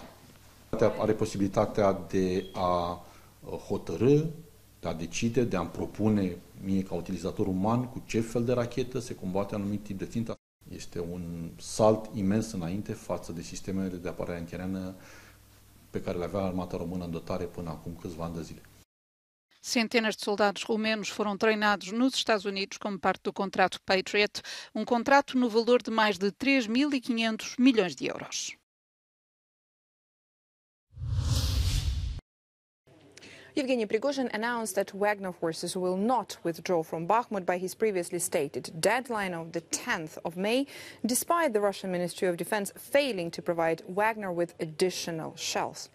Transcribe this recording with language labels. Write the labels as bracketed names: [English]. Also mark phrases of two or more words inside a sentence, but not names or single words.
[Romanian] Are posibilitatea de a hotărâ, de a decide, de a-mi propune mie ca utilizator uman cu ce fel de rachetă se combate anumit tip de țintă. Este un salt imens înainte față de sistemele de apărare antiaeriană pe care le avea armata română în dotare până acum câțiva ani de zile. [Portuguese] Centenas de soldados romenos foram treinados nos Estados Unidos como parte do contrato Patriot, contrato no valor de mais de 3.500 milhões de euros. [English] Yevgeny Prigozhin announced that Wagner forces will not withdraw from Bakhmut by his previously stated deadline of the 10th of May, despite the Russian Ministry of Defense failing to provide Wagner with additional shells.